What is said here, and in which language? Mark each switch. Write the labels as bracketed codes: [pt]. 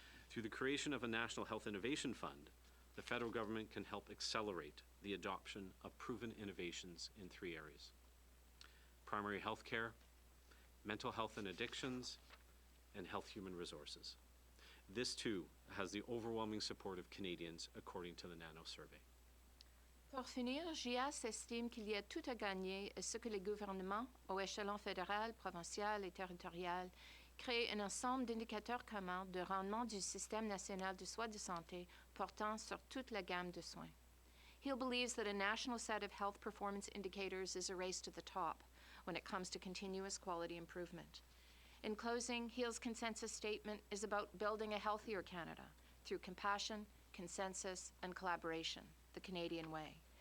[en] Through the creation of a National Health Innovation Fund, the federal government can help accelerate the adoption of proven innovations in 3 areas: primary health care, mental health and addictions, and health human resources. This too has the overwhelming support of Canadians according to the Nanos survey. [fr] Pour finir, JAS estime qu'il y a tout à gagner à ce que les gouvernements, au échelon fédéral, provincial et territorial, créent un ensemble d'indicateurs communs de rendement du système national de soins de santé portant sur toute la gamme de soins. [en] Hill believes that a national set of health performance indicators is a race to the top when it comes to continuous quality improvement. In closing, Hill's consensus statement is about building a healthier Canada through compassion, consensus, and collaboration, the Canadian way.